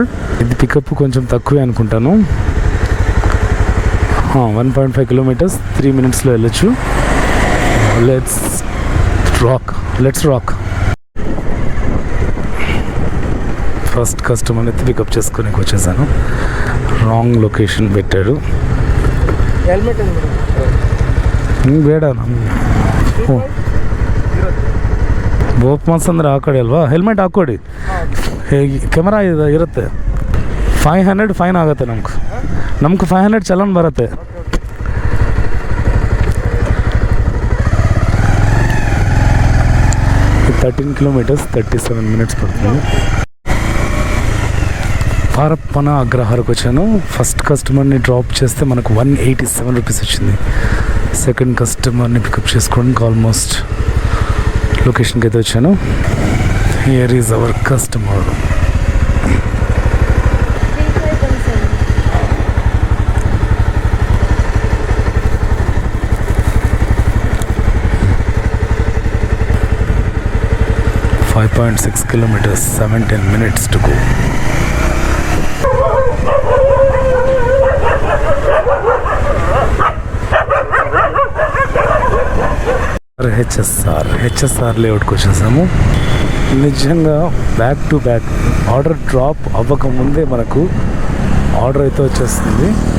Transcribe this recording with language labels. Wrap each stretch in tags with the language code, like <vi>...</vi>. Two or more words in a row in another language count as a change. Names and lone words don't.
<te>ఇది పికప్ కొంచెం తక్కువే అనుకుంటాను. 1.5 కిలోమీటర్స్ 3 మినిట్స్లో వెళ్ళొచ్చు.</te> <en>let's rock. first customer</en> <te>పికప్ చేసుకొని వచ్చేసాను.</te> <en>wrong location</en> <te>పెట్టాడు.</te> <kn>ಹೆಲ್ಮೆಟ್ ಬೇಡ ಬೋಪ್ ಮಾಸ್ ಅಂದರೆ ಹಾಕೊಳ್ಳಿ ಅಲ್ವಾ, ಹೆಲ್ಮೆಟ್ ಹಾಕ್ಕೊಡಿ. ಕೆಮೆರಾ ಇರುತ್ತೆ. 500 ಫೈನ್ ಆಗುತ್ತೆ. ನಮ್ಗೆ 500 ಚಲನ್ ಬರುತ್ತೆ.</kn> <te>ఇది 13 కిలోమీటర్స్ 37 మినిట్స్ పడుతుంది. పారప్పన అగ్రహారకు వచ్చాను.</te> <en>first customer</en> <te>డ్రాప్ చేస్తే మనకు 187 రూపీస్ వచ్చింది.</te> <en>second customer</en> <te>పికప్ చేసుకోవడానికి</te> <en>almost location</en> <te>అయితే వచ్చాను.</te> <en>here is our customer. $5.6 kilometers, 17 minutes to go.</en> <te>హెచ్ఎస్ఆర్ లేఅవుట్కి వచ్చేసాము. నిజంగా</te> <en>back to back order drop</en> <te>అవ్వకముందే మనకు ఆర్డర్ అయితే వచ్చేస్తుంది.</te>